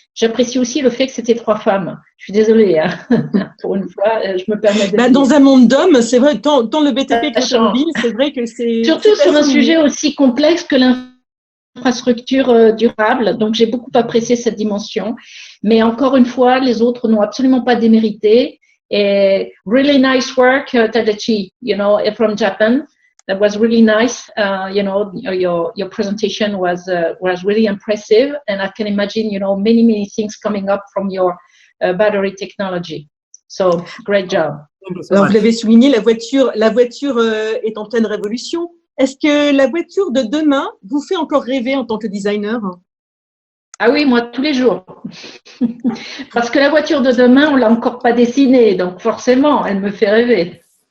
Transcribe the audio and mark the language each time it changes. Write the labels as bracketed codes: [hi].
[fr] J'apprécie aussi le fait que c'était 3 femmes. Je suis désolée, hein. Pour une fois, je me permets de. Dans un monde d'hommes, c'est vrai, tant le BTP que l'automobile, c'est vrai que c'est. Surtout sur un sujet aussi complexe que l'infrastructure durable. Donc j'ai beaucoup apprécié cette dimension. Mais encore une fois, les autres n'ont absolument pas démérité. Et [en] really nice work, Tadachi, from Japan. That was really nice. Your presentation was really impressive, and I can imagine, many things coming up from your battery technology. So great job. [fr] Alors vous l'avez souligné, la voiture est en pleine révolution. Est-ce que la voiture de demain vous fait encore rêver en tant que designer? Ah oui, moi, tous les jours. Parce que la voiture de demain, on l'a encore pas dessinée, donc forcément, elle me fait rêver.